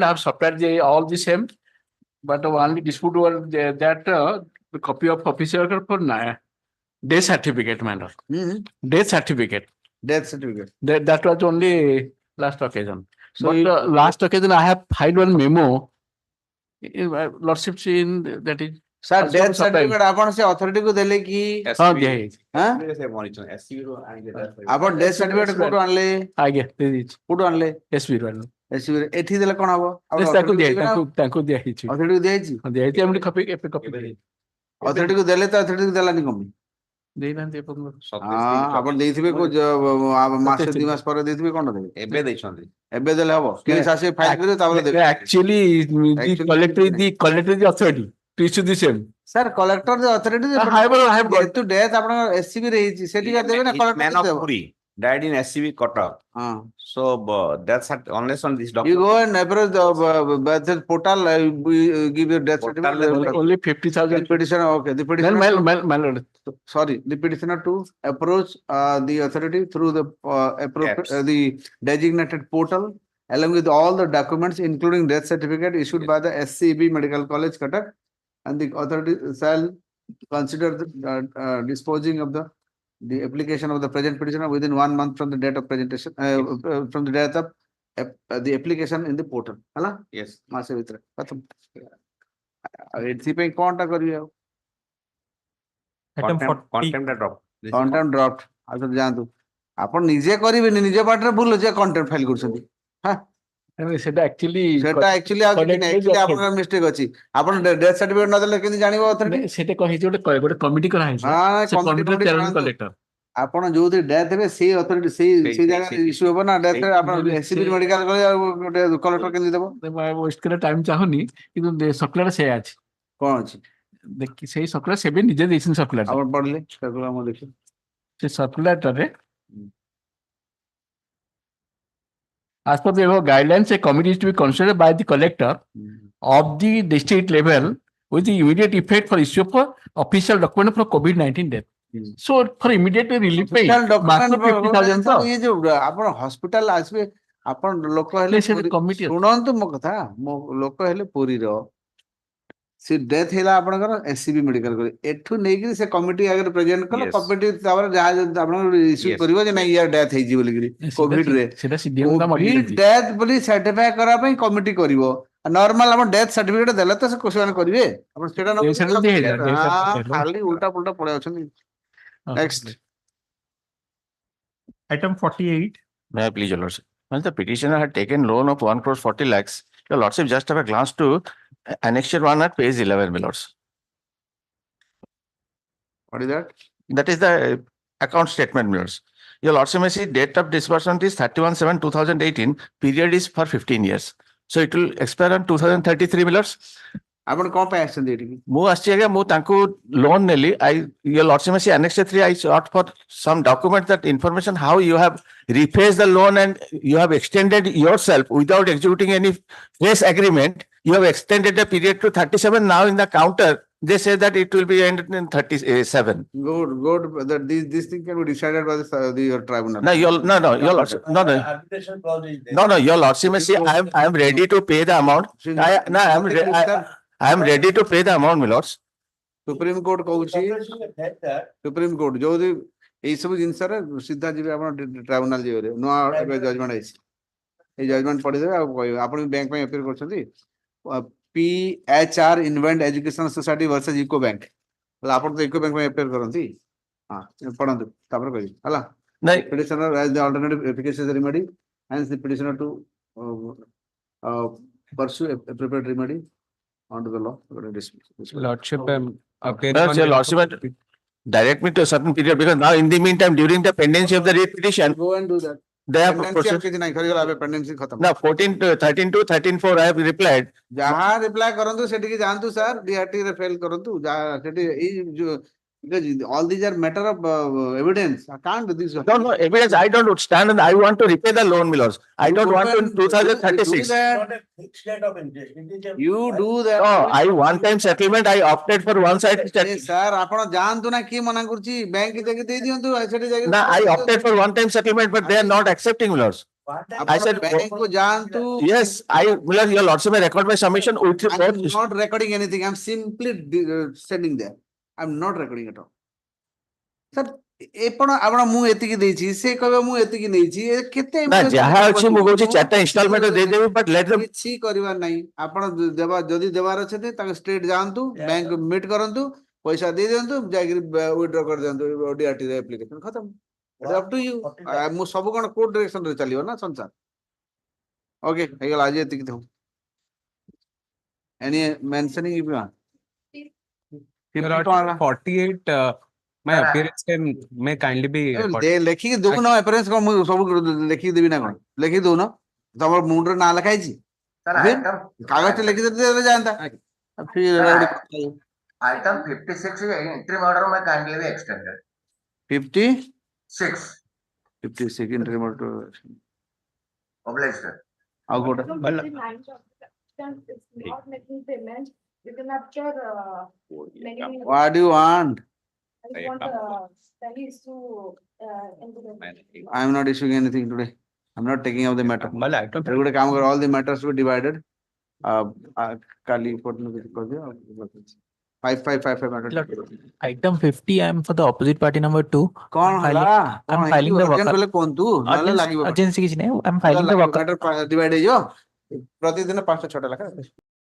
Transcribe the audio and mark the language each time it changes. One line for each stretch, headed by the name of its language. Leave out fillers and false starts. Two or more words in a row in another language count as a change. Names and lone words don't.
English: I have supplied all the same, but the only dispute was that the copy of official record for death certificate, manner. Death certificate. Death certificate. That was only last occasion. So, last occasion, I have filed one memo. Lordship seen that is. Sir, death certificate
Odia: ଆପଣ ସେ authority କୁ ଦେଲେ କି? ହଁ ଦିଆ ହେଇଛି। ଆପଣ
English: death certificate
Odia: କୋଉଠୁ ଆଣିଲେ? ଆଜ୍ଞା ଦେଇଛି। କୋଉଠୁ ଆଣିଲେ? SB ରୁ ଆଣିଲେ। SB ରେ ଏଠି ଦେଲେ କଣ ହବ? ତାଙ୍କୁ ଦିଆ ତାଙ୍କୁ ଦିଆ ହେଇଛି। authority କୁ ଦିଆ ହେଇଛି? ଦିଆ ହେଇଛି ଆମେ କପି authority କୁ ଦେଲେ ତ authority କୁ ଦେଲାନି କଣ? ଦେଇନାହାନ୍ତି ଏପର୍ଯ୍ୟନ୍ତ। ଆପଣ ଦେଇଥିବେ ମାସ 2 ମାସ ପରେ ଦେଇଥିବେ କଣ ଦେବେ? ଏବେ ଦେଇଛନ୍ତି। ଏବେ ଦେଲେ ହବ? କେସ୍ ଆସିବେ ଫାଇଲ କରିବେ ତାପରେ ଦେବେ।
English: Actually, the collector is the authority to issue the same. Sir, collector the authority. I have got to death
Odia: ଆପଣଙ୍କ SCB ରେ ହେଇଛି ସେଠି କା ଦେବେ ନା collector ଦେବ?
English: Died in SCB Kotak. So that's unless on this You document. go and approach the portal, give your death certificate. only 50,000 petitioner. Okay, the petitioner. Sorry, the petitioner to approach the authority through the the designated portal, along with all the documents, including death certificate issued by the SCB Medical College, Cuttack, and the authority shall consider the disposing of the application of the present petitioner within 1 month from the date of presentation, from the date of the application in the portal. Hala? Yes.
Odia: ମାସେ ଭିତରେ ପ୍ରଥମ ଏଥିପାଇଁ କଣଟା କରିବେ ଆଉ?
English: Contempt drop. Contempt dropped.
Odia: ଆଉ ଯାଆନ୍ତୁ ଆପଣ ନିଜେ କରିବେନି, ନିଜ ପାଟରେ ଭୁଲ ଅଛି
English: contempt file
Odia: କରୁଛନ୍ତି। ସେଟା actually ଆଉ କିଛି ନାହିଁ, actually ଆପଣଙ୍କର ମିଷ୍ଟେକ୍ ଅଛି। ଆପଣ
English: death certificate
Odia: ନ ଦେଲେ କେମିତି ଜାଣିବ ଅଥରିଟି? ସେଟା କହିଛି ଗୋଟେ କମିଟି କରାହେଇଛି। ସେ କମିଟିର
English: chairman collector.
Odia: ଆପଣ ଯୋଉଠି ଡେଥ୍ ହେବେ ସେଇ ଅଥରିଟି ସେଇ ଜାଗାରେ ଇସ୍ୟୁ ହବ ନା ଡେଥ୍ ରେ। ଆପଣ SCB ମେଡିକାଲ କଲେଜ ଆଉ ଗୋଟେ କଲେକ୍ଟର କେମିତି ଦେବ? ୱେଷ୍ଟ କରିବା ଟାଇମ ଚାହୁଁନି, କିନ୍ତୁ ସର୍କୁଲାର ସେୟା ଅଛି। କଣ ଅଛି? ଦେଖି ସେଇ ସର୍କୁଲାର ସେବେ ନିଜେ ଦେଇଛନ୍ତି ସର୍କୁଲାର। ଆପଣ ପଢିଲେ ସର୍କୁଲାର ମୁଁ ଦେଖିଲି। ସେ ସର୍କୁଲାରରେ
English: as per the above guidelines, a committee is to be considered by the collector of the district level with the immediate effect for issue of official document for COVID-19 death. So for immediate relief pay,
Hindi: ये जो
Odia: ଆପଣ ହସ୍ପିଟାଲ ଆସିବେ, ଆପଣ ଲୋକ ହେଲେ ଶୁଣନ୍ତୁ ମୋ କଥା, ମୋ ଲୋକ ହେଲେ ପୁରୀର, ସେ ଡେଥ୍ ହେଲା ଆପଣଙ୍କର SCB ମେଡିକାଲ କଲେଜ, ଏଠୁ ନେଇକି ସେ କମିଟି ଆଗରେ ପ୍ରେଜେଣ୍ଟ କଲେ, କମିଟି ତାପରେ ଯାହା ଆପଣଙ୍କର ଇସ୍ୟୁ କରିବ ଯେ ନାଇଁ ୟାର ଡେଥ୍ ହେଇଛି ବୋଲିକିରି କୋଭିଡ ରେ।
English: COVID death
Odia: ବୋଲି ସାର୍ଟିଫାଇ କରିବା ପାଇଁ କମିଟି କରିବ। ନର୍ମାଲ ଆମ
English: death certificate
Odia: ଦେଲେ ତ ସେମାନେ କରିବେ, ଆପଣ ସେଟା ଖାଲି ଉଲ୍ଟା ପୁଲ୍ଟା ପଳେଇ ଅଛନ୍ତି।
English: Next. Item 48. May I please, Your Lordship? When the petitioner had taken loan of 1 crore 40 lakhs, Your Lordship just have a glance to annexure 1 at page 11, my lords. What is that? That is the account statement, my lords. Your Lordship may see date of disbursement is 31/7/2018. Period is for 15 years. So it will expire on 2033, my lords.
Odia: ଆପଣ କଣ ପାଇଁ ଆସିଛନ୍ତି ଏଠିକି? ମୁଁ ଆସିଛି ଆଜ୍ଞା ମୁଁ ତାଙ୍କୁ ଲୋନ୍ ନେଲି
English: your lordship may see annex 3 I sought for some document that information how you have rephased the loan and you have extended yourself without executing any fresh agreement. You have extended the period to 37. Now in the counter they say that it will be ended in 37. Good. That this thing can be decided by the tribunal. No, your lordship, Arbitration clause is there. no, your lordship may see I am ready to pay the amount. I am ready to pay the amount, my lords.
Odia: ସୁପ୍ରିମ କୋର୍ଟ କହୁଛି ସୁପ୍ରିମ କୋର୍ଟ ଯୋଉ ଏଇ ସବୁ ଜିନିଷରେ ସିଧା ଯିବେ ଆପଣ ଟ୍ରାଇବୁନାଲ ଯିବେ ନୂଆ ଏବେ ଜଜମେଣ୍ଟ ହେଇଛି ଏଇ ଜଜମେଣ୍ଟ ପଢିଦେବେ ଆଉ କହିବେ ଆପଣ ବ୍ୟାଙ୍କ ପାଇଁ ଅପିଲ କରୁଛନ୍ତି PHR ଇନଭେଣ୍ଟ ଏଜୁକେସନ ସୋସାଇଟି ଭର୍ସେସ ଇକୋ ବ୍ୟାଙ୍କ ଆପଣ ତ ଇକୋ ବ୍ୟାଙ୍କ ପାଇଁ ଅପିଲ କରନ୍ତି ହଁ ପଢନ୍ତୁ ତାପରେ କହିବି ହେଲା ନାଇଁ
English: petitioner as the alternative efficacious remedy hence the petitioner to pursue appropriate remedy under the law. Lordship, your lordship direct me to a certain period because now in the meantime during the pendency of the writ petition Go and do that. they have Pendency processed.
Odia: କିଛି ନାହିଁ ସରିଗଲା ଏବେ pendency ଖତମ
English: Now 13 to 13.4 I have replied.
Odia: ଯାହା ରିପ୍ଲାଏ କରନ୍ତୁ ସେଠିକି ଯାଆନ୍ତୁ ସାର୍ DRT ରେ ଫେଲ କରନ୍ତୁ ଯାହା ସେଠି ଏଇ ଯୋଉ
English: because all these are matter of evidence. I can't do this. No, evidence I don't stand and I want to repay the loan, my lords. I don't want to in 2036. Not a fixed rate of interest. It is a- You do that. No, I one time settlement I opted for one side settlement.
Odia: ସାର୍ ଆପଣ ଯାଆନ୍ତୁ ନା କିଏ ମନା କରୁଛି ବ୍ୟାଙ୍କ ଯାଇକି ଦେଇ ଦିଅନ୍ତୁ ସେଠି ଯାଇକି
English: No, I opted for one time settlement but they are not accepting, my lords. I said
Odia: ବ୍ୟାଙ୍କ କୁ ଯାଆନ୍ତୁ
English: yes, my lord, your lordship may record my submission with I'm both. not recording anything. I'm simply sending there. I'm not recording at all. Sir,
Odia: ଆପଣ ମୁଁ ଏତିକି ଦେଇଛି ସେ କହିବ ମୁଁ ଏତିକି ନେଇଛି କେତେ ନା ଯାହା ଅଛି ମୁଁ କହୁଛି ଚାରିଟା installment ଦେଇଦେବି
English: but let them
Odia: କିଛି କରିବାର ନାହିଁ ଆପଣ ଯଦି ଦେବାର ଅଛି ତାଙ୍କ ଷ୍ଟ୍ରେଟ୍ ଯାଆନ୍ତୁ ବ୍ୟାଙ୍କ ମିଟ୍ କରନ୍ତୁ ପଇସା ଦେଇ ଦିଅନ୍ତୁ ଯାଇକି ୱିଡ୍ର କରିଦିଅନ୍ତୁ DRT ରେ ଆପ୍ଲିକେସନ ଖତମ
English: up to you
Odia: ମୁଁ ସବୁ କଣ
English: court direction
Odia: ରେ ଚାଲିବ ନା ସଂସାର ଓକେ ହେଇଗଲା ଆଜି ଏତିକି ଥାଉ
English: any mentioning if you 48, my appearance may kindly be.
Odia: ଲେଖିକି ଦଉନ ଏପରେନ୍ସ କଣ ମୁଁ ସବୁ ଲେଖିକି ଦେବି ନା କଣ ଲେଖିକି ଦଉନ ତମର ମୁଣ୍ଡରେ ନାଁ ଲେଖା ହେଇଛି
English: Sir,
Odia: କାଗଜଟେ ଲେଖିଦେଲେ ଯାଆନ୍ତା
English: item 56 is interim order may kindly be extended. 56 6 interim order obliged, sir.
Odia: ଆଉ କୋଉଟା
English: what do you want I am not issuing anything today. I am not taking up the matter.
Odia: ଗୋଟେ କାମ କର
English: all the matters to be divided.
Odia: କାଲି କରିଦିଅ 5555 matter.
English: Item 50, I am for the opposite party number 2.
Odia: କଣ ହେଲା
English: I'm filing the
Odia: urgent ବୋଲେ କୁହନ୍ତୁ ନହେଲେ ଲାଗିବ urgency କିଛି ନାହିଁ.
English: I'm filing the matter divide
Odia: ହେଇଯିବ ପ୍ରତିଦିନ 5-6ଟା ଲେଖା